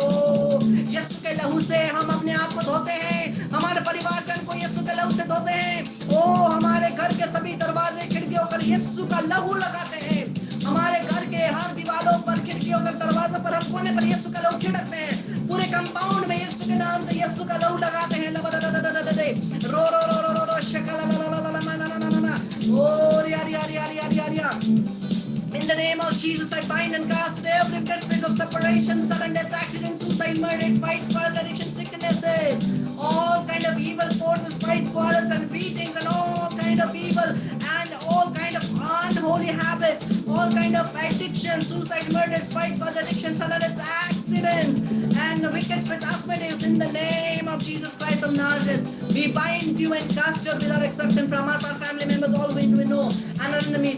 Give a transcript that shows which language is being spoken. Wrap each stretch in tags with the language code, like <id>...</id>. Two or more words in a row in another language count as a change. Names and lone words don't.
<hi>ओ यीशु के लहू से हम अपने आप को धोते हैं, हमारे परिवार जन को यीशु के लहू से धोते हैं। ओ हमारे घर के सभी दरवाजे खिड़कियों पर यीशु का लहू लगाते हैं, हमारे घर के हर दीवारों पर, खिड़कियों पर, दरवाजों पर, हम कोने पर यीशु का लहू छिड़कते हैं। पूरे कंपाउंड में यीशु के नाम से यीशु का लहू लगाते हैं। रो रो रो रो रो रो शकला ला ला ला ला ना ना ना ना, ओ यार यार यार यार यार यार।</hi> <en>In the name of Jesus, I bind and cast every dead spirit of separation, sudden deaths, accidents, suicide, murder, fights, quarrels, addiction, sicknesses, all kind of evil forces, fights, quarrels, and beatings, and all kind of evil and all kind of unholy habits, all kind of addiction, suicide, murders, fights, quarrels, addiction, sudden deaths, accidents, and the wicked spirits, Asmodeus, in the name of Jesus Christ of Nazareth, we bind you and cast you without exception from us, our family members, all we know, and our enemies.</en>